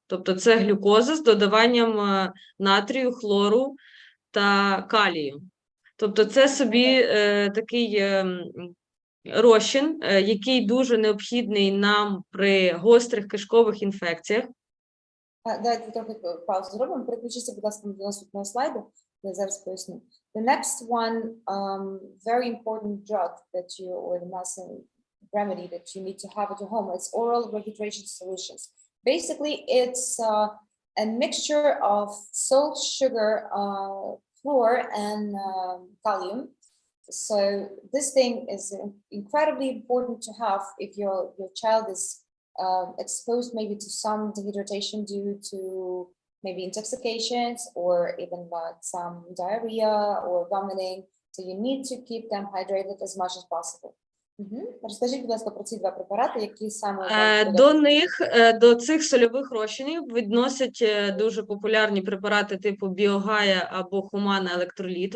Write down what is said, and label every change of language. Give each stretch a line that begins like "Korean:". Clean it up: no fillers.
Ukrainian: Тобто це глюкоза з додаванням натрію, хлору та калію. Тобто це собі такий розчин, який дуже необхідний нам при гострих кишкових інфекціях. Давайте трохи паузу зробимо. Переключіться, будь ласка, до наступного слайду. Я зараз поясню.
English: The next one very important drug that you, or the nasal remedy that you need to have at your home, is oral rehydration solutions. Basically, it's a mixture of salt, sugar, fluor, and kalium. So this thing is incredibly important to have if your child is exposed maybe to some dehydration due to maybe intoxications or even like some diarrhea or vomiting. So you need to keep them hydrated as much as possible.
Ukrainian: Розкажіть, будь ласка, про ці два препарати, які саме вам До цих сольових розчинів відносять дуже популярні препарати типу Біогая або Хумана Електроліт.